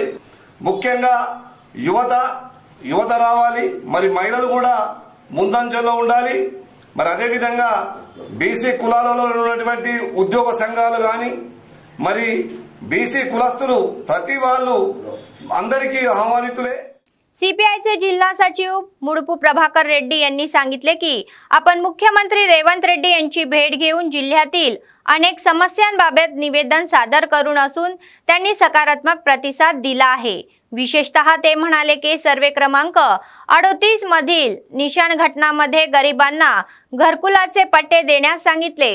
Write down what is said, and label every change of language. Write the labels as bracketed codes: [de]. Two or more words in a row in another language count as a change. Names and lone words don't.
[te] ముఖ్యంగా యువత రావాలి, మరి మహిళలు కూడా ముందంజలో ఉండాలి. మరి అదేవిధంగా బీసీ కులాలలో ఉన్నటువంటి ఉద్యోగ సంఘాలు కానీ మరి బీసీ కులస్తులు ప్రతి వాళ్ళు అందరికీ आव्हानितुले. [mr] सीपीआयचे जिल्हा सचिव मुडपू प्रभाकर रेड्डी यांनी सांगितले की आपण मुख्यमंत्री रेवंत रेड्डी यांची भेट घेऊन जिल्ह्यातील अनेक समस्यांबाबत निवेदन सादर करून असून त्यांनी सकारात्मक प्रतिसाद दिला आहे. विशेषतः ते म्हणाले की सर्वे क्रमांक 38 मधील निशाण घटनामध्ये गरिबांना घरकुलाचे पट्टे देण्यास सांगितले.